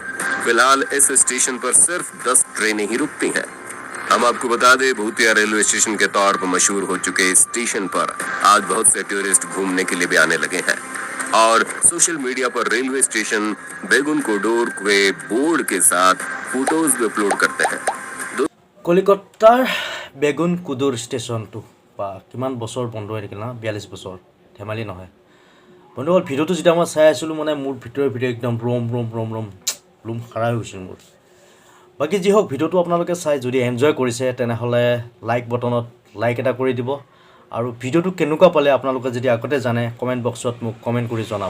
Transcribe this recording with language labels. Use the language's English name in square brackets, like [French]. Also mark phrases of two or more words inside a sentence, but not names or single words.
[Hindi] फिलहाल इस स्टेशन पर सिर्फ 10 ट्रेनें ही रुकती हैं। हम आपको बता दें, भूतिया रेलवे स्टेशन के तौर पर मशहूर हो चुके इस स्टेशन पर आज बहुत से टूरिस्ट घूमने के लिए भी आने लगे हैं और सोशल मीडिया पर रेलवे स्टेशन बेगुनकोडूर के बोर्ड के साथ फोटोज भी अपलोड करते हैं। [Assamese] কলিকতাৰ বেগুনকুডুৰ ষ্টেচনটো বা কিমান বছৰ বন্ধ হৈ থাকিল না, 42 বছৰ, ধেমালি নহয় বন্ধুসকল। ভিডিঅ'টো যেতিয়া মই চাই আছিলোঁ মানে মোৰ ভিতৰে একদম ৰুম খাৰা হৈ গৈছিল মোৰ। বাকী যি হওক, ভিডিঅ'টো আপোনালোকে চাই যদি এনজয় কৰিছে তেনেহ'লে লাইক বটনত লাইক এটা কৰি দিব আৰু ভিডিঅ'টো কেনেকুৱা পালে আপোনালোকে যদি আগতে জানে কমেণ্ট বক্সত মোক কমেণ্ট কৰি জনাব।